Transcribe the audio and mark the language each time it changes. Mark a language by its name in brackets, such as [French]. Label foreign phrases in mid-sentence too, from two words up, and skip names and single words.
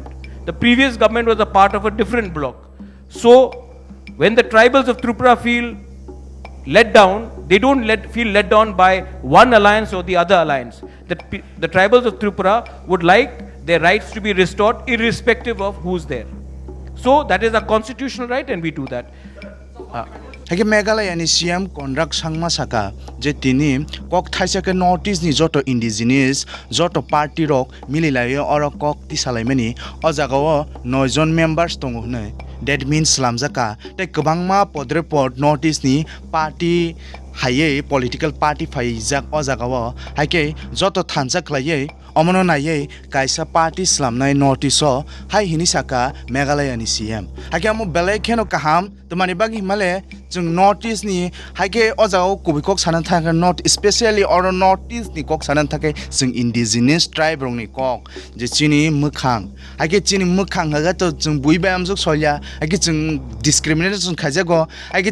[English] The previous government was a part of a different bloc. So when the tribals of Tripura feel let down, they don't feel let down by one alliance or the other alliance. The tribals of Tripura would like their rights to be restored irrespective of who's there. So that is a constitutional right, and we do that. [Kok Borok] Hage Meghalaya ni CM Konrak Sangma saka je tini kok thaisa ke Northeast ni joto indigenous joto party rok mililaya oro kok ti salaimani o jagao 9 jon members tongo hnai. That means slamjaka te kwbangma podre pod Northeast ni party haye [English] political party [Kok Borok] faijak o jagao haike joto Thansa khlaiye omono naiye kaisa party slamnai Northeast o hai hini saka Meghalaya ni CM hake amo belai kheno kaham tomani bagi himale जों नर्थ इस्ट नि हाइके अजाव कबि कक सानन थाखाय नर्थ स्पेशली और नर्थ इस्ट नि कक सानन थाखाय जों [English] indigenous tribe [Kok Borok] रंनि कक जे चिनि मोखां हाइके चिनि मोखां हागा तो जों बुइबाय आमजों सलिया हाइके जों डिस्क्रिमिनेशन खाजागो हाइके